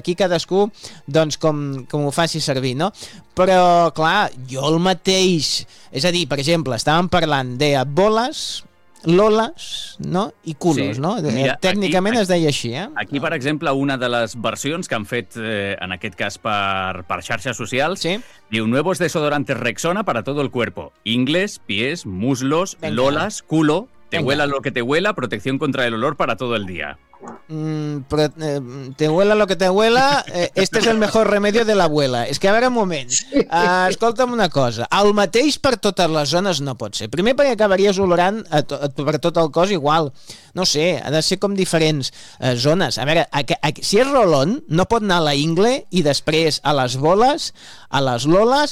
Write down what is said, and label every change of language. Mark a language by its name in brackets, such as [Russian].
[Catalan] Aquí cadascú, doncs, com ho faci servir, no? Però, clar, jo el mateix, és a dir, per exemple, estàvem parlant de boles, loles, no? I culos, sí. no? Mira, tècnicament aquí, es deia així, eh? Aquí, per exemple, una de les versions que han fet, en aquest cas, per xarxes socials, sí. [Spanish] diu: "Nuevos desodorantes Rexona para todo el cuerpo. Ingles, pies, muslos, Venga. Lolas, culo. Te Venga. Huela lo que te huela, protección contra el olor para todo el día". Pero, te huela lo que te huela, este es el mejor remedio de la abuela. [Catalan] Es que, a veure, un moment, escolta'm una cosa, el mateix per totes les zones no pot ser. Primer, perquè acabaries olorant per tot el cos igual. No sé, ha de ser com diferents zones. A veure, si és rolón, no pot anar a la ingle i després a les boles, a les loles...